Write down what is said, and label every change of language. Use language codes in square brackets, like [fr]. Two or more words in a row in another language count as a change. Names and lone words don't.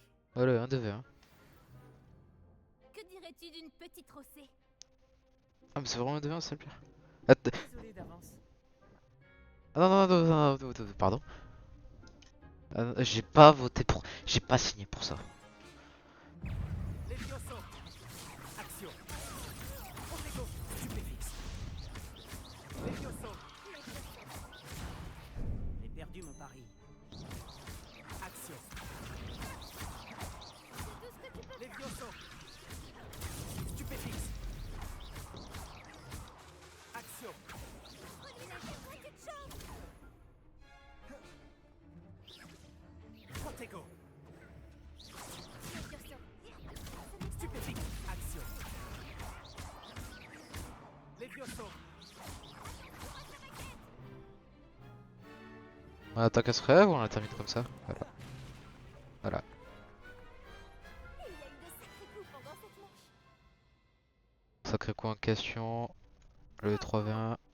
[fr] Voilà, un DV1. Que dirais-tu d'une petite rossée? Ah, mais c'est vraiment un DV1, c'est le pire. Attends. Désolé d'avance. Ah non, non, non, non, non, non, pardon. Ah, non, j'ai pas voté pour. J'ai pas signé pour ça. Levioso. Action. Protego. Stupéfixe. Levioso. J'ai perdu mon pari. Action. Levioso. Stupéfixe. Action. Protego. Stupéfixe. Action. Levioso. On attaque à ce rêve ou on la termine comme ça? Voilà. Voilà. Il y a eu de sacrés coups pendant cette manche. Sacré coup en question. Le 3v1.